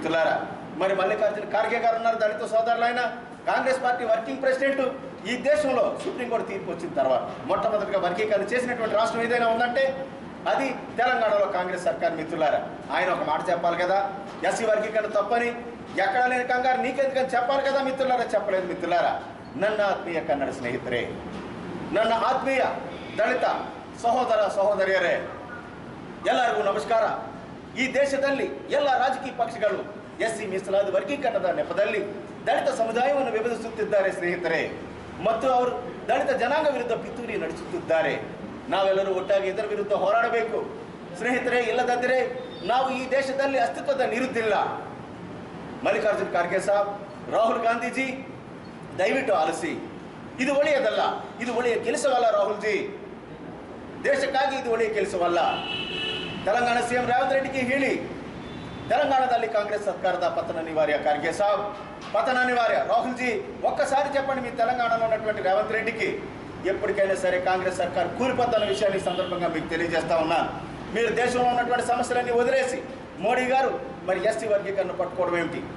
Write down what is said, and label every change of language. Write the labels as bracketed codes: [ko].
[te] మిత్రులారా, మరి మల్లికార్జున ఖార్గే గారు ఉన్నారు, దళిత సోదరులైన కాంగ్రెస్ పార్టీ వర్కింగ్ ప్రెసిడెంట్. ఈ దేశంలో సుప్రీంకోర్టు తీర్పు వచ్చిన తర్వాత మొట్టమొదటిగా వర్గీకరణ చేసినటువంటి రాష్ట్రం ఏదైనా ఉందంటే అది తెలంగాణలో కాంగ్రెస్ సర్కార్. మిత్రులారా, ఆయన ఒక మాట చెప్పాలి కదా, ఎస్సీ వర్గీకరణ తప్పని. ఎక్కడ లేని కంగారు నీకెందుకని చెప్పాలి కదా మిత్రులారా. చెప్పలేదు. మిత్రులారా, [kn] ನನ್ನ ಆತ್ಮೀಯ ಕನ್ನಡ ಸ್ನೇಹಿತರೆ, ನನ್ನ ಆತ್ಮೀಯ ದಲಿತ ಸಹೋದರ ಸಹೋದರಿಯರೇ, ಎಲ್ಲರಿಗೂ ನಮಸ್ಕಾರ. ಈ ದೇಶದಲ್ಲಿ ಎಲ್ಲ ರಾಜಕೀಯ ಪಕ್ಷಗಳು ಎಸ್ಸಿ ಮೀಸಲಾತಿ ವರ್ಗೀಕರಣದ ನೆಪದಲ್ಲಿ ದಲಿತ ಸಮುದಾಯವನ್ನು ವಿಭಜಿಸುತ್ತಿದ್ದಾರೆ ಸ್ನೇಹಿತರೆ, ಮತ್ತು ಅವರು ದಲಿತ ಜನಾಂಗ ವಿರುದ್ಧ ಪಿತೂರಿ ನಡೆಸುತ್ತಿದ್ದಾರೆ. ನಾವೆಲ್ಲರೂ ಒಟ್ಟಾಗಿ ಇದರ ವಿರುದ್ಧ ಹೋರಾಡಬೇಕು ಸ್ನೇಹಿತರೆ. ಇಲ್ಲದಿದ್ದರೆ ನಾವು ಈ ದೇಶದಲ್ಲಿ ಅಸ್ತಿತ್ವದಲ್ಲಿ ಇರುತ್ತಿಲ್ಲ. ಮಲ್ಲಿಕಾರ್ಜುನ ಖರ್ಗೆ ಸಾಬ್, ರಾಹುಲ್ ಗಾಂಧೀಜಿ, ದಯವಿಟ್ಟು ಆಲಿಸಿ. ಇದು ಒಳ್ಳೆಯದಲ್ಲ, ಇದು ಒಳ್ಳೆಯ ಕೆಲಸವಲ್ಲ. ರಾಹುಲ್ ಜಿ, ದೇಶಕ್ಕಾಗಿ ಇದು ಒಳ್ಳೆಯ ಕೆಲಸವಲ್ಲ. ತೆಲಂಗಾಣ ಸಿಎಂ ರೇವಂತ್ ರೆಡ್ಡಿಗೆ ಹೇಳಿ, తెలంగాణದಲ್ಲಿ కాంగ్రెస్ సర్కాರದ పతన అనివార్య. [te] ఖర్గే సాబ్, పతన అనివార్య. రాహుల్ జీ, ఒక్కసారి చెప్పండి మీ తెలంగాణలో ఉన్నటువంటి రేవంత్ రెడ్డికి, ఎప్పటికైనా సరే కాంగ్రెస్ సర్కార్ కూలిపోతున్న విషయాన్ని సందర్భంగా మీకు తెలియజేస్తా ఉన్నాను. మీరు దేశంలో ఉన్నటువంటి సమస్యలన్నీ వదిలేసి మోడీ గారు మరి ఎస్టీ వర్గీకరణ పట్టుకోవడం ఏమిటి?